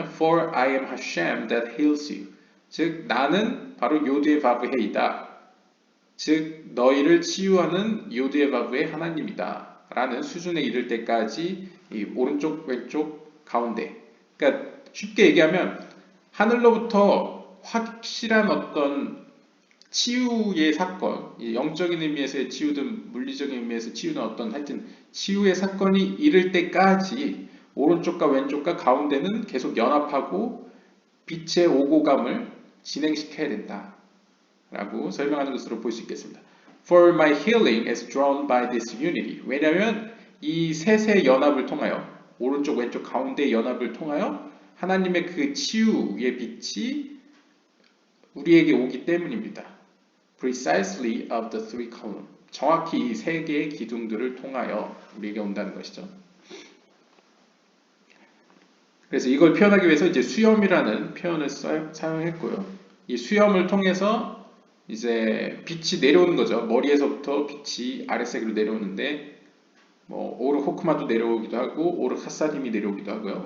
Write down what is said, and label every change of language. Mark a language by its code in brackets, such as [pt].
[en] For I am Hashem that heals you. [ko] 즉 나는 바로 요드의 바브헤이다. 즉 너희를 치유하는 요드의 바브의 하나님이다. 라는 수준에 이를 때까지 이 오른쪽, 왼쪽, 가운데. 그러니까 쉽게 얘기하면 하늘로부터 확실한 어떤 치유의 사건, 영적인 의미에서의 치유든 물리적인 의미에서 치유든 어떤 하여튼 치유의 사건이 이를 때까지 오른쪽과 왼쪽과 가운데는 계속 연합하고 빛의 오고감을 진행시켜야 된다 라고 설명하는 것으로 볼 수 있겠습니다. [en] For my healing is drawn by this unity. [ko] 왜냐하면 이 셋의 연합을 통하여 오른쪽 왼쪽 가운데의 연합을 통하여 하나님의 그 치유의 빛이 우리에게 오기 때문입니다. [en] Precisely of the three columns. [ko] 정확히 이 세 개의 기둥들을 통하여 우리에게 온다는 것이죠. 그래서 이걸 표현하기 위해서 이제 수염이라는 표현을 사용했고요. 이 수염을 통해서 이제 빛이 내려오는 거죠. 머리에서부터 빛이 아랫세계로 내려오는데 뭐 오르 호크마도 내려오기도 하고 오르 하사님이 내려오기도 하고요.